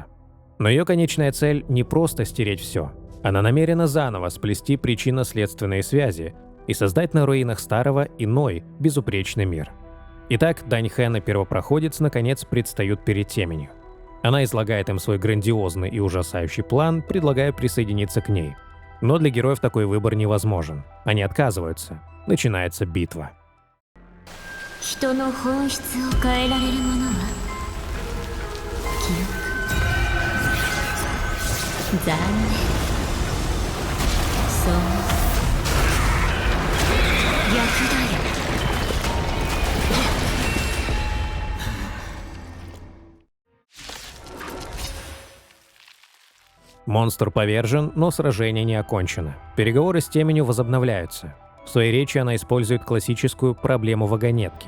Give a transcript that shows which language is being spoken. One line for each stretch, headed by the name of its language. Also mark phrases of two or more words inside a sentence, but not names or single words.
Russian: Но ее конечная цель не просто стереть все. Она намерена заново сплести причинно-следственные связи и создать на руинах старого иной, безупречный мир. Итак, Даньхэн и Первопроходец наконец предстают перед Теменью. Она излагает им свой грандиозный и ужасающий план, предлагая присоединиться к ней. Но для героев такой выбор невозможен. Они отказываются. Начинается битва.
Japanese: 人の本質を変えられるものは記憶。残念。そう逆だよ。
Russian: Монстр повержен, но сражение не окончено. Переговоры с Теменью возобновляются. В своей речи она использует классическую проблему вагонетки.